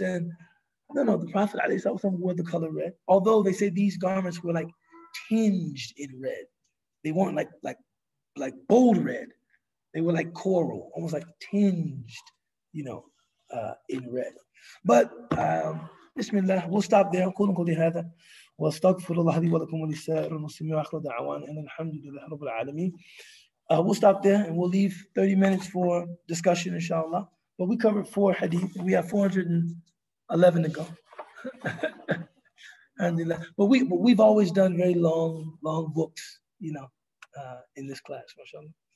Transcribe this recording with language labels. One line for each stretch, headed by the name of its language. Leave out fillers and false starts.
English: And no, the Prophet ﷺ wore the color red. Although they say these garments were like tinged in red. They weren't like bold red. They were like coral, almost like tinged, you know, in red. But Bismillah, we'll stop there.
Arabic: أقول قولي هذا وأستغفر الله لي ولكم ولسائر المسلمين وآخر دعوانا أن الحمد لله رب العالمين.
English: We'll stop there and we'll leave 30 minutes for discussion, inshallah. But we covered 4 hadith and we have 411 to go. Alhamdulillah. But we've always done very long books, you know, in this class, mashallah.